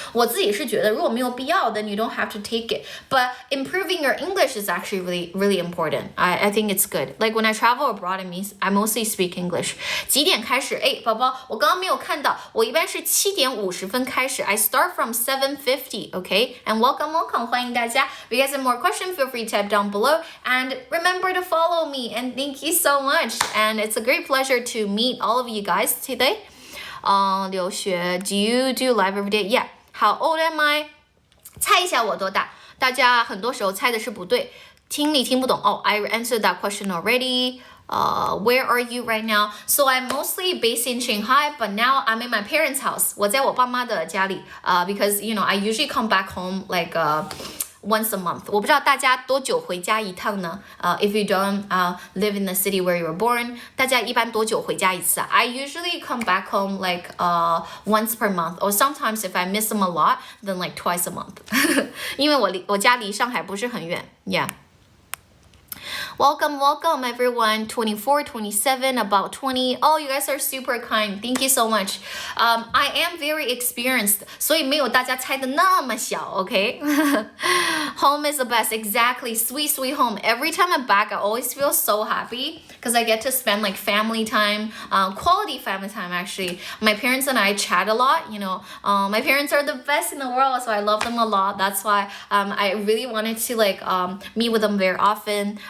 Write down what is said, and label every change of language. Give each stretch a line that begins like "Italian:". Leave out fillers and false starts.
Chinese: 我自己是觉得如果没有必要
English: then you don't have to take it. But improving your English is actually really, really important. I think it's good. Like when I travel abroad, I mostly speak English.
Chinese: 几点开始？哎，宝宝，我刚刚没有看到，我一般是7点50分开始
English: I start from 7:50, okay? And welcome,
Chinese: 欢迎大家
English: If you guys have more questions, feel free to type down below. And remember to follow me. And thank you so much. And it's a great pleasure to meet all of you guys today. 留学 Do you do live every day? Yeah. How old am I?
Chinese: 猜一下我多大？大家很多时候猜的是不对，听力听不懂。
English: I answered that question already.Where are you right now? So I'm mostly based in Shanghai, but now I'm in my parents' house.
Chinese: 我在我爸妈的家里，
English: because you know I usually come back home like once a month.
Chinese: 我不知道大家多久回家一趟呢？
English: If you don't live in the city where you were born,
Chinese: 大家一般多久回家一次？
English: I usually come back home like once per month, or sometimes if I miss them a lot, then like twice a month.
Chinese: 因为我家离上海不是很远
English: Yeah.Welcome everyone. 24, 27, about 20. Oh, you guys are super kind. Thank you so much. I am very experienced.
Chinese: 所以没有大家猜的那么小
English: okay? Home is the best. Exactly. Sweet, sweet home. Every time I'm back, I always feel so happy because I get to spend like family time, quality family time actually. My parents and I chat a lot, you know. My parents are the best in the world, so I love them a lot. That's why I really wanted to like meet with them very often.